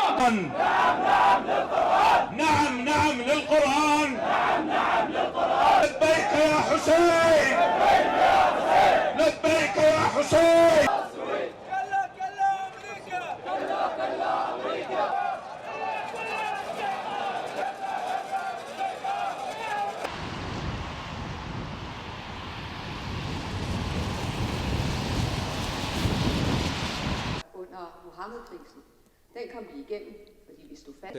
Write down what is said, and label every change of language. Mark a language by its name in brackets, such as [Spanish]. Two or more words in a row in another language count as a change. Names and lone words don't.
[Arabic] للقرآن. نعم نعم للقرآن. لبيك يا حسين. لبيك يا حسين. كلا كلا أمريكا. كلا كلا أمريكا. [Danish] Under Mohammed-krisen, den kom vi igennem, fordi vi stod fast.